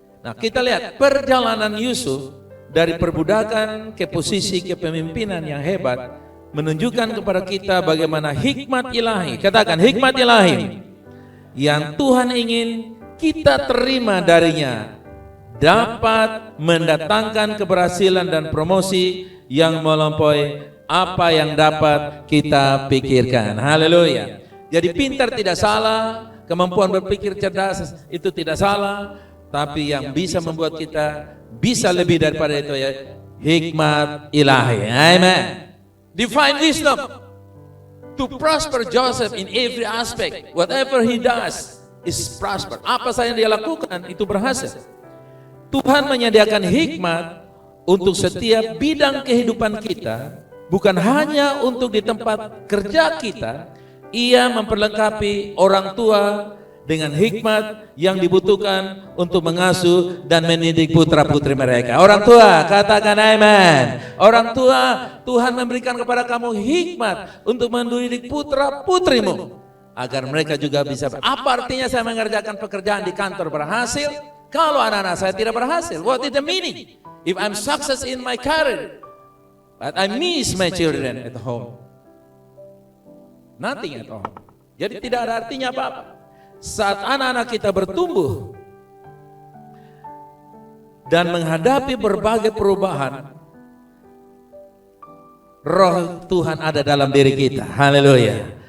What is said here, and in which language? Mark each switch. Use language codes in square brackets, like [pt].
[id] Nah, kita lihat perjalanan Yusuf dari perbudakan ke posisi kepemimpinan yang hebat, menunjukkan kepada kita bagaimana hikmat ilahi, katakan hikmat ilahi, yang Tuhan ingin kita terima darinya, dapat mendatangkan keberhasilan dan promosi yang melampaui apa yang dapat kita pikirkan. Haleluya. Jadi pintar tidak salah, kemampuan berpikir cerdas itu tidak salah, tapi yang bisa membuat kita bisa lebih daripada itu ya hikmat ilahi. Amen. [en] Divine wisdom to prosper Joseph in every aspect. Whatever he does is prosper. [id] Apa saja yang dia lakukan itu berhasil. Tuhan menyediakan hikmat untuk setiap bidang kehidupan kita, bukan hanya untuk di tempat kerja kita. Ia memperlengkapi orang tua dengan hikmat yang dibutuhkan untuk mengasuh dan mendidik putra-putri mereka. Orang tua, katakan amen. Orang tua, Tuhan memberikan kepada kamu hikmat untuk mendidik putra-putrimu agar mereka juga bisa. Apa artinya saya mengerjakan pekerjaan di kantor berhasil kalau anak-anak saya tidak berhasil? [en] What is the meaning? If I'm success in my career but I miss my children at home, nothing at all. [id] Jadi tidak ada artinya apa-apa. Saat anak-anak kita bertumbuh dan menghadapi berbagai perubahan, roh Tuhan ada dalam diri kita. Haleluya.